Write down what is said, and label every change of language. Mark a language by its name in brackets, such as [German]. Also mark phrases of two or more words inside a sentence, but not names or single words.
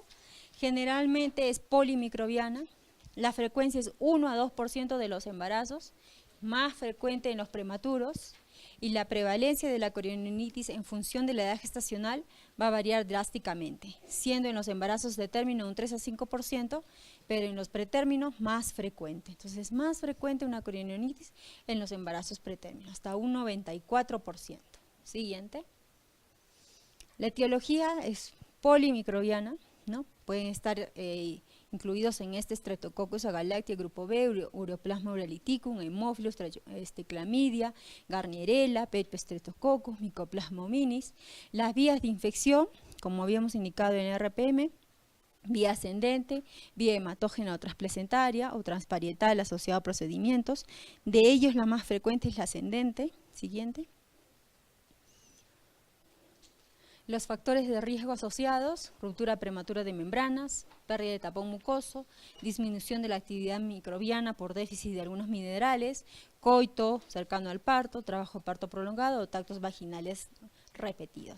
[Spanish] Generalmente es polimicrobiana, la frecuencia es 1 a 2% de los embarazos, más frecuente en los prematuros, y la prevalencia de la corionionitis en función de la edad gestacional va a variar drásticamente, siendo en los embarazos de término un 3 a 5%, pero en los pretérminos más frecuente. Entonces es más frecuente una corionionitis en los embarazos pretérminos, hasta un 94%. Siguiente. La etiología es polimicrobiana, ¿no? Pueden estar incluidos en este Streptococcus agalactiae grupo B, Ureoplasma uraliticum, Haemophilus, clamidia, Garnierella, Peptic Streptococcus, Mycoplasma hominis. Las vías de infección, como habíamos indicado en RPM, vía ascendente, vía hematógena o transplacentaria o transparietal asociada a procedimientos. De ellos la más frecuente es la ascendente. Siguiente. Los factores de riesgo asociados: ruptura prematura de membranas, pérdida de tapón mucoso, disminución de la actividad microbiana por déficit de algunos minerales, coito cercano al parto, trabajo de parto prolongado o tactos vaginales repetidos.